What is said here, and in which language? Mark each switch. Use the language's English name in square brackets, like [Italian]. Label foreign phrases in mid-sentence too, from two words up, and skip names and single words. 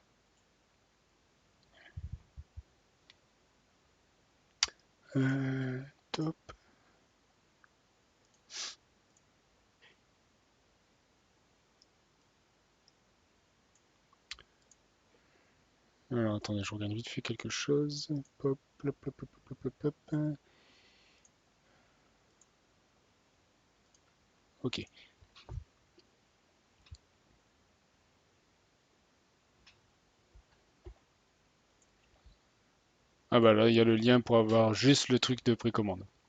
[French] Top. Alors attendez, je regarde vite fait quelque chose. Pop, plop, plop, plop, plop, plop, plop, plop. Ok. Ah bah là, il y a le lien pour avoir juste le truc de précommande.